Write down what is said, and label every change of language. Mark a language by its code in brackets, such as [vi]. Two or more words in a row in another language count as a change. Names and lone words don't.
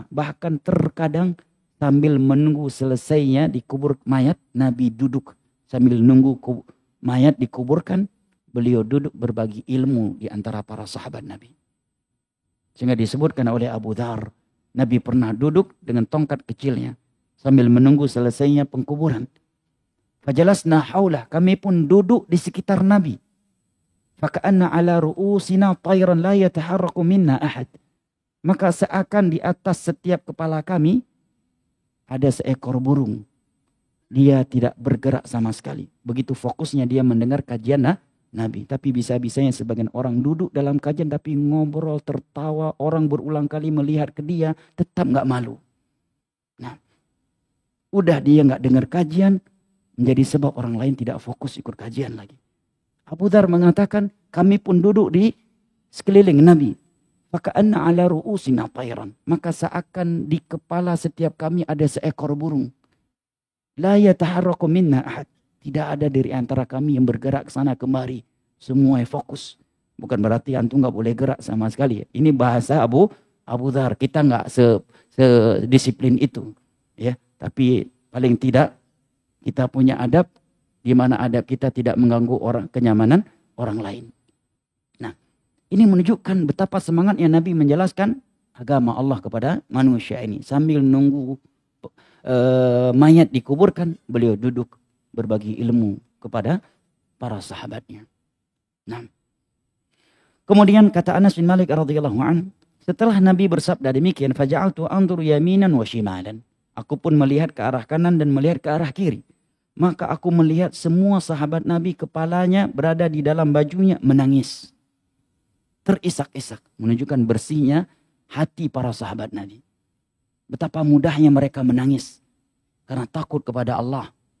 [id] Bahkan terkadang sambil menunggu selesainya dikubur mayat, Nabi duduk sambil nunggu mayat dikuburkan, beliau duduk berbagi ilmu di antara para sahabat Nabi. Sehingga disebutkan oleh Abu Dhar, Nabi pernah duduk dengan tongkat kecilnya sambil menunggu selesainya pengkuburan. [ar] فجلسنا حوله, [id] kami pun duduk di sekitar Nabi. [ar] فكأن على رؤوسنا طيرا لا يتحرك منا أحد. [id] Maka seakan di atas setiap kepala kami ada seekor burung. Dia tidak bergerak sama sekali. Begitu fokusnya dia mendengar kajian Nabi. Tapi bisa-bisanya sebagian orang duduk dalam kajian tapi ngobrol, tertawa. Orang berulang kali melihat ke dia, tetap nggak malu. Nah, udah dia nggak dengar kajian, menjadi sebab orang lain tidak fokus ikut kajian lagi. Abu Dhar mengatakan, kami pun duduk di sekeliling Nabi. [ar] فكأن على رؤوسنا طيرا. [id] Maka seakan di kepala setiap kami ada seekor burung. [ar] لا يتحرك منا أحد. [id] Tidak ada dari antara kami yang bergerak ke sana kemari. Semua fokus. Bukan berarti antum nggak boleh gerak sama sekali. Ini bahasa Abu Dhar. Kita nggak sedisiplin itu. Ya, tapi paling tidak kita punya adab, di mana adab kita tidak mengganggu kenyamanan orang lain. Nah, ini menunjukkan betapa semangatnya Nabi menjelaskan agama Allah kepada manusia ini. Sambil nunggu mayat dikuburkan, beliau duduk berbagi ilmu kepada para sahabatnya. Nah, kemudian kata Anas bin Malik [ar] رضي الله عنه, [id] setelah Nabi bersabda demikian, [ar] فجعلت أنظر يمينا وشمالا. [id] Aku pun melihat ke arah kanan dan melihat ke arah kiri. Maka aku melihat semua sahabat Nabi kepalanya berada di dalam bajunya menangis. Terisak-isak. Menunjukkan bersihnya hati para sahabat Nabi. Betapa mudahnya mereka menangis. Karena takut kepada Allah.